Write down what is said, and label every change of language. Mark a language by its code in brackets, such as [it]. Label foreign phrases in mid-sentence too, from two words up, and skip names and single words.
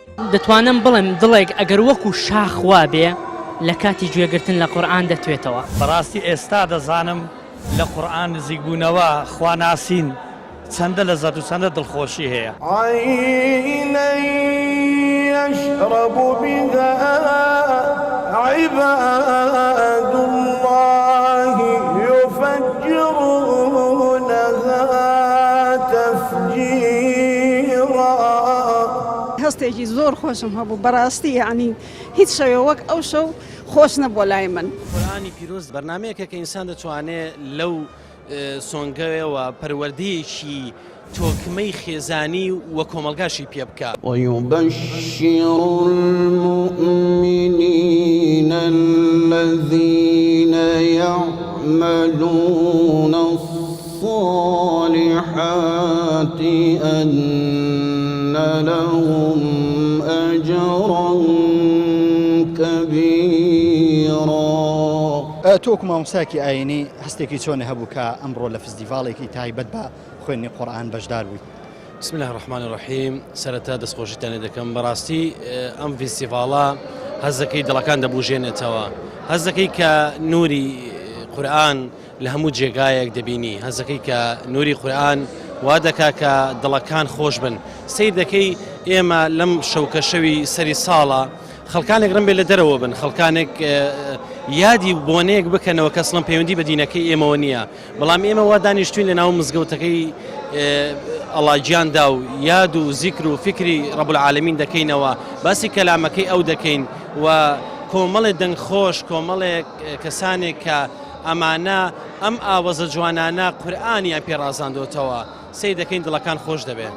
[ckb] دەتوانم بڵێم دڵێک ئەگەر وەکو شاخوا بێ لە کاتی گوێگرتن لە قورئان دەتوێتەوە. بەڕاستی ئێستا دەزانم لە قورئان نزیکبوونەوە خواناسین چەندە لەزەت و چەندە دڵخۆشی هەیە. [ar] عينا يشرب بها عباد الله يفجرونها تفجيرا. [ckb] هەستێکی زۆر خۆشم هەبوو بەڕاستی یعنی هیچ شەوێ وەک ئەو شەو خۆش نەبووە لای من. قورئانی پیرۆز بەرنامەیەکە کە ئینسان دەتوانێت لەو سۆنگەوەوە پەروەردەیەکی تۆکمەی خێزانی وە کۆمەلگاشی پێ بکات. [ar] ويبشر المؤمنين الذين يعملون الصالحات أن لهم أجرا كبيرا. [ckb] تۆکو مامۆساکی ئاینی هەستێکی چۆنە هەبوو کە ئەمڕۆ لە فستیڤاڵێکی تایبەت بە خوێندنی قورئان بەشدار بوویت. [ar] بسم الله الرحمن الرحیم. [ckb] سەرەتا دەستخۆشیتانێ دەکەم بەڕاستی ئەم فستیڤاڵە هەزەکەی دڵەکان دەبوژێنێتەوە، هەزەکەی کە نوری قورئان لە هەموو جێگایەک دەبینی، هەزەکەی کە نوری قورئان وا دەکا کە دڵەکان خۆش بن. سیر دەکەی ئێمە لەم شەوکە شەوی سەری ساڵە خەڵکانێک ڕم بێ لە دەرەوە بن، خەڵکانێک یادی بۆنەیەک بکەنەوە کە ئەسڵەن پەیوەندی بە دینەکەی ئێمەوە نییە، بەڵام ئێمە وا دانیشتوین لە ناو مزگەوتەکەی ئەڵاجیاندا و یاد و زیکر و فکری [ar] ڕەب العالەمین [ckb] دەکەینەوە، باسی کەلامەکەی ئەو دەکەین و کۆمەڵێک دەنگخۆش، کۆمەڵێک کەسانێک کە ئەمانە ئەم ئاوەزە جوانانە قورئانیان پێڕازاندۆتەوە، سەی دەکەین دڵەکان خۆش دەبێت.